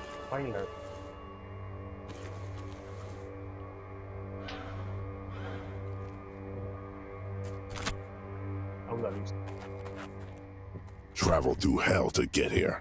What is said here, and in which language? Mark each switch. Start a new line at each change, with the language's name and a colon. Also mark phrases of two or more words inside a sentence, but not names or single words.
Basque: Tyler. Hau da lista.
English: Travel through hell to get here.